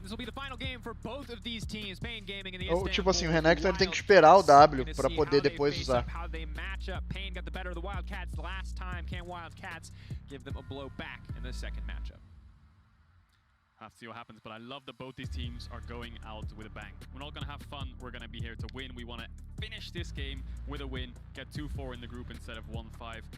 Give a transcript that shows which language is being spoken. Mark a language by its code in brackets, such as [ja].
[en] This will be the final game for both of these teams. Pain Gaming and the [pt] Ou tipo assim, o Renekton ele tem que esperar o W para poder depois usar. [en] How they match up. Pain got the better of the Wildcats last time. Can Wildcats give them a blow back in the second matchup? Have to see what happens, but I love that both these teams are going out with a bang. We're not going to have fun, we're going to be here to win. We want to finish this game with a win, get 2-4 in the group instead of 1-5.